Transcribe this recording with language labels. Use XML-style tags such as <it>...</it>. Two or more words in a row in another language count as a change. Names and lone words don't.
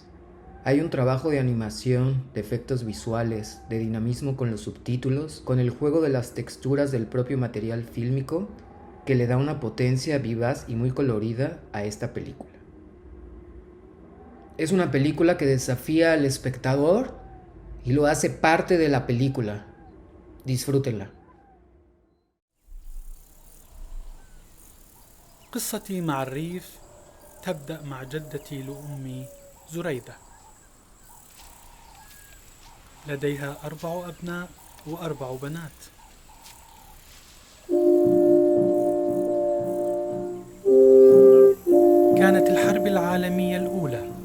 <es>Hay un trabajo de animación, de efectos visuales, de dinamismo con los subtítulos, con el juego de las texturas del propio material fílmico, que le da una potencia vivaz y muy colorida a esta película. Es una película que desafía al espectador y lo hace parte de la película. Disfrútenla.</es> <ar>قصتي مع الريف تبدأ مع جدتي لأمي زريدة. لديها 4 أبناء و4 بنات. كانت الحرب العالمية الأولى.</ar>